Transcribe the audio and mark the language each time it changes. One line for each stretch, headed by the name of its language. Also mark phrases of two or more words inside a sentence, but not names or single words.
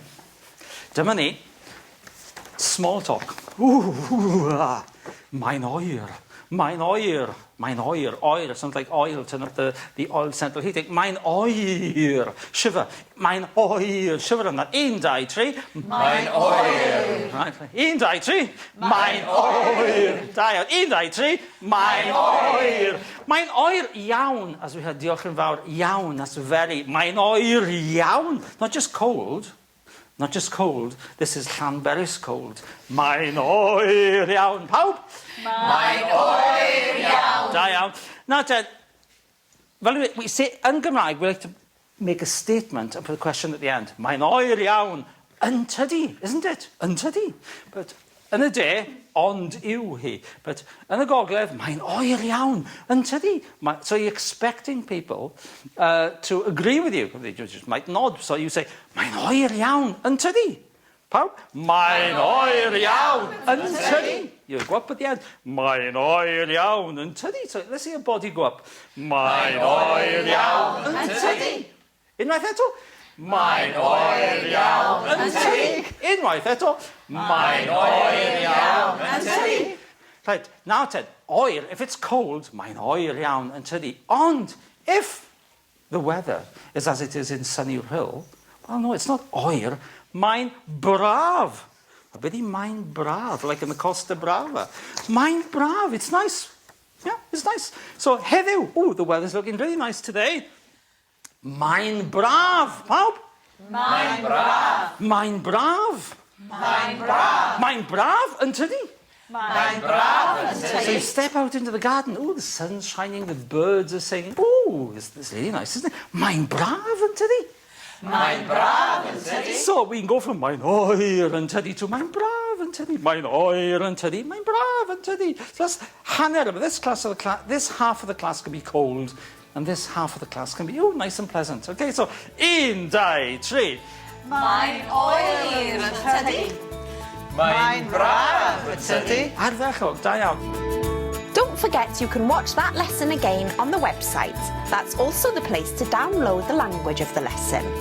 Welsh: Dyma ni.
English: Small talk.
Welsh: Mae'n oer. Mae'n oer. Mae'n oer.
English: Oer sounds like oil. Turn up the oil central heating.
Welsh: Mae'n oer. Shiver. Mae'n oer.
English: Shiver on that. 1, 2, 3.
Welsh: Mae'n oer. Right. 1, 2, 3. Mae'n oer. Da iawn. 1, 2, 3. Mae'n oer. Mae'n oer iawn.
English: As we had
Welsh: diolch yn fawr. Iawn.
English: That's very.
Welsh: Mae'n oer iawn.
English: Not just cold. Not just cold, this is Llanberis cold.
Welsh: Mae'n oer iawn. Pawb? Mae'n oer iawn. Da iawn.
English: Now, Ted, well, we say, in Cymraeg, we like to make a statement and put a question at the end.
Welsh: Mae'n oer iawn. Yntydi,
English: isn't it? Yntydi. But in a day,
Welsh: ond yw hi.
English: But in the
Welsh: gogledd, mae'n oer iawn. Yntydi.
English: So you're expecting people to agree with you. They just might nod. So you say,
Welsh: mae'n oer iawn. Yntydi. Pawb? Mae'n oer iawn. Yntydi.
English: You go up at the end.
Welsh: Mae'n oer iawn. Yntydi.
English: So let's see your body go up.
Welsh: Mae'n oer iawn. Yntydi. Unwaith eto. Mae'n oer iawn. Yntydi. Unwaith eto. Mae'n oer iawn. Yntydi.
English: Right, now Ted, oer, if it's cold,
Welsh: mae'n oer iawn yntydi. Ond,
English: if the weather is as it is in Sunny Hill, well, no, it's not oer,
Welsh: mae'n braf.
English: A bit
Welsh: mae'n braf,
English: like in the Costa Brava.
Welsh: Mae'n braf,
English: it's nice. Yeah, it's nice. So, heddiw, oh, the weather's looking really nice today.
Welsh: Mae'n braf, pawb? Mae'n braf. Mae'n braf. Mae'n braf. Mae'n braf, yntydi? Mae'n braf.
English: So you step out into the garden. Oh, the sun's shining, the birds are singing. Oh, it's really nice, isn't it?
Welsh: Mae'n braf, yntydi? Mae'n braf yntydi.
English: So we can go from
Welsh: mae'n oer yntydi
English: to
Welsh: mae'n braf yntydi. Mae'n oer yntydi. Mae'n braf yntydi.
English: So that's hanner. But this half of the class can be cold, and this half of the class can be, oh, nice and pleasant. Okay, so 1, 2, 3.
Welsh: Mae'n oer yntydi. Mae'n braf yntydi. Ardderchog, da iawn.
English: Don't forget you can watch that lesson again on the website. That's also the place to download the language of the lesson.